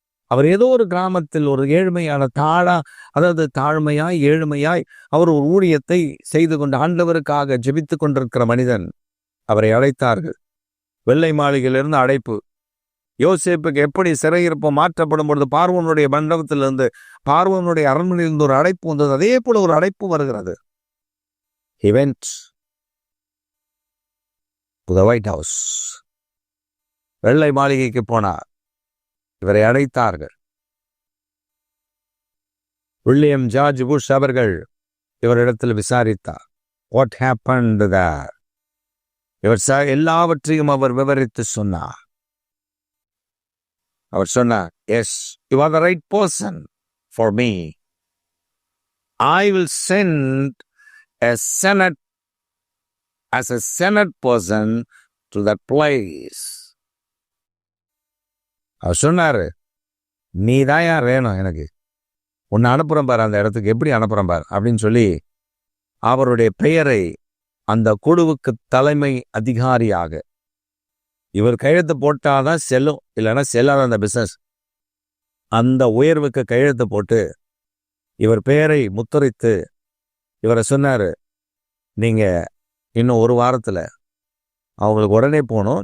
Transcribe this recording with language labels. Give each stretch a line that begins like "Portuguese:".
Tamil: அவர் ஏதோ ஒரு கிராமத்தில் ஒரு ஏழ்மையான தாழ்மையாய் ஏழ்மையாய் அவர் ஒரு ஊழியத்தை செய்து கொண்டு ஆண்டவருக்காக ஜெபித்து கொண்டிருக்கிற மனிதன். அவரை அழைத்தார்கள். வெள்ளை மாளிகையிலிருந்து அழைப்பு. யோசேப்புக்கு எப்படி சிறையிருப்பு மாற்றப்படும் பொழுது பார்வோனுடைய மண்டபத்திலிருந்து, பார்வோனுடைய அரண்மனையிலிருந்து ஒரு அழைப்பு வந்தது, அதே போல ஒரு அழைப்பு வருகிறது.
English: He went to the White House.
Tamil: வெள்ளை மாளிகைக்கு போனார். இவரை அழைத்தார்கள். வில்லியம் ஜார்ஜ் புஷ் அவர்கள் இவரிடத்தில் விசாரித்தார்.
English: What happened there?
Tamil: இவர் எல்லாவற்றையும் அவர் விவரித்து சொன்னார். அவர் சொன்னார்,
English: Yes, you are the right person for me. I will send a senate as a senate person to that place.
Tamil: அவர் சொன்னாரு, நீ தான் யார் வேணும் எனக்கு, உன்னை அனுப்புறேன் பார் அந்த இடத்துக்கு, எப்படி அனுப்புறேன் பார் அப்படின்னு சொல்லி அவருடைய பெயரை அந்த குழுவுக்கு தலைமை அதிகாரியாக, இவர் கையெழுத்து போட்டாதான் செல்லும், இல்லைன்னா செல்லாத அந்த பிசினஸ், அந்த உயர்வுக்கு கையெழுத்து போட்டு இவர் பெயரை முத்திரைத்து இவரை சொன்னாரு, நீங்க இன்னும் ஒரு வாரத்துல அவங்களுக்கு உடனே போகணும்.